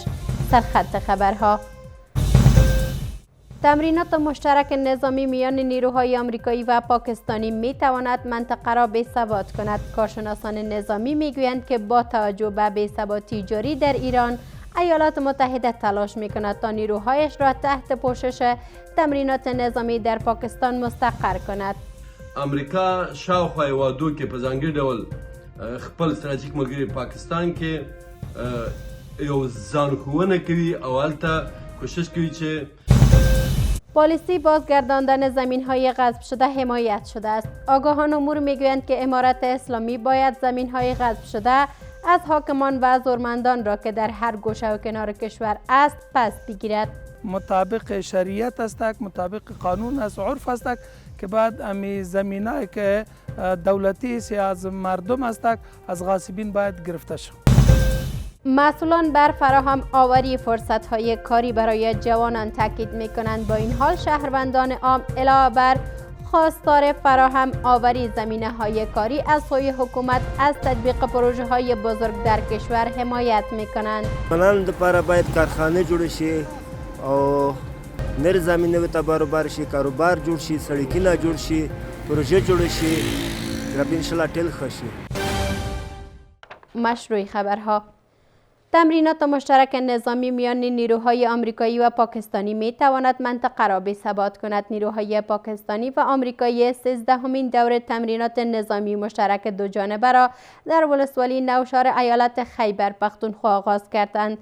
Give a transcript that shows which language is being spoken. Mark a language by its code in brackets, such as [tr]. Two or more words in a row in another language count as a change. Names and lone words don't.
[fa] سرخط خبرها: تمرینات مشترک نظامی میان نیروهای آمریکایی و پاکستانی می تواند منطقه را بی‌ثبات کند. کارشناسان نظامی می گویند که با توجه به بی‌ثباتی جاری در ایران، ایالات متحده تلاش می کند تا نیروهایش را تحت پوشش تمرینات نظامی در پاکستان مستقر کند. [ps] امریکا شاوخوا هیوادو کې په ځانګړي ډول خپل ستراتیژیک ملګري پاکستان کې یو ځانښوونه کوي او هلته کوشش کوي چې [fa] پالیسی بازگرداندن زمین‌های غصب شده حمایت شده است. آگاهان امور می‌گویند که امارت اسلامی باید زمین‌های غصب شده از حاکمان و زورمندان را که در هر گوشه و کنار کشور است پس بگیرد. مطابق شریعت است، مطابق قانون است، عرف است که بعد امی زمینه‌ای که دولتی است یا از مردم است از غاصبین باید گرفته شود. مسئولان بر فراهم آوری فرصت‌های کاری برای جوانان تاکید می‌کنند. با این حال شهروندان عام علاوه بر خواستار فراهم آوری زمینه‌های کاری از سوی حکومت از تطبیق پروژه‌های بزرگ در کشور حمایت می‌کنند. [ps] ځوانانو لپاره باید کارخانه جوړ شي او نر زمینه ته برابر شي، کاروبار جوړ شي، سړکونه جوړ شي، پروژه جوړ شي، رب [ar] ان شاء الله [ps] ټول ښه شي. [fa] مشروع خبرها: تمرینات مشترک نظامی میان نیروهای آمریکایی و پاکستانی می تواند منطقه را بی‌ثبات کند. نیروهای پاکستانی و آمریکایی 13مین دور تمرینات نظامی مشترک دو جانبه را در ولسوالی نوشهر ایالت خیبر پختونخوا آغاز کردند.